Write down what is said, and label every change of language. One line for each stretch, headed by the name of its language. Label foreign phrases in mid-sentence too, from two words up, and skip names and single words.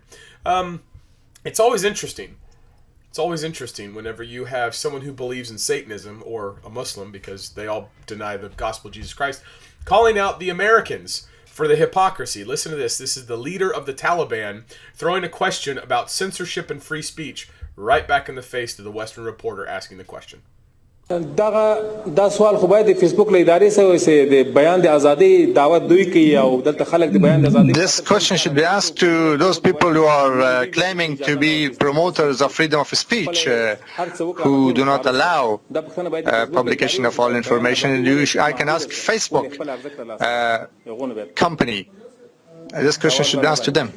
English: It's always interesting. It's always interesting whenever you have someone who believes in Satanism, or a Muslim, because they all deny the gospel of Jesus Christ, calling out the Americans for the hypocrisy. Listen to this. This is the leader of the Taliban throwing a question about censorship and free speech right back in the face to the Western reporter asking the question.
Pashto: دا سوال خو باید د فیسبوک له ادارې سره وي د بیان د ازادۍ دعوت دوی کوي او دلته خلک د بیان د ازادۍ.
English: This question should be asked to those people who are claiming to be promoters of freedom of speech, who do not allow publication of all information. I can ask Facebook company. This question should be asked to them.